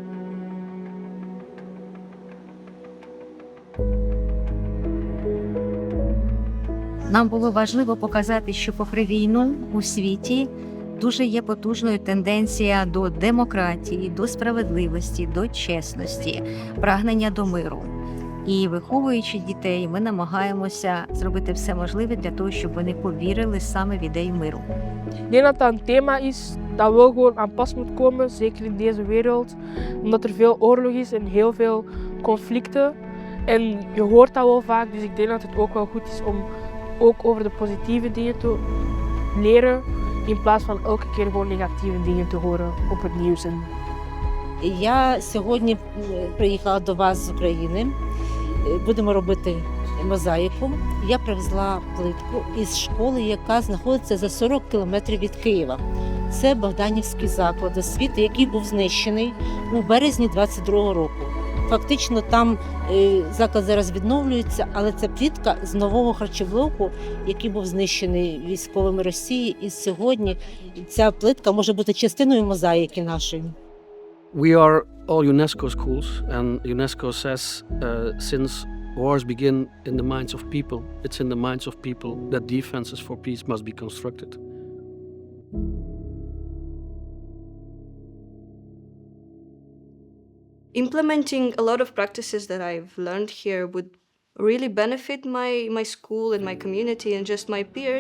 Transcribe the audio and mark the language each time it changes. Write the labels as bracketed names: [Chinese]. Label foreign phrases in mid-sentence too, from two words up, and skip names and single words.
[Ukrainian] Нам було важливо показати, що попри війну у світі дуже є потужною тенденція до демократії, до справедливості, до чесності, прагнення до миру. І виховуючи дітей, ми намагаємося зробити все можливе для того, щоб вони повірили саме в ідею миру. [Dutch] Ik denk dat dat een thema is dat wel gewoon aan pas moet komen, zeker in deze wereld. Omdat er veel oorlog is en heel veel conflicten. En je hoort dat wel vaak, dus ik denk dat het ook wel goed is om ook over de positieve dingen te leren, in plaats van elke keer gewoon negatieve dingen te horen op het nieuws. [Ukrainian] Я сьогодні приїхала до вас з України. Будемо робити мозаїку. Я привезла плитку із школи, яка знаходиться за 40 кілометрів від Києва. Це Богданівський заклад освіти, який був знищений у березні 22-го року. Фактично там заклад зараз відновлюється, але це плитка з нового харчоблоку, який був знищений військовими Росії. І сьогодні ця плитка може бути частиною мозаїки нашої. [English] We are all UNESCO schools, and UNESCO says since wars begin in the minds of people, it's in the minds of people that defenses for peace must be constructed. Implementing a lot of practices that I've learned here would really benefit my school and my community and just my peers.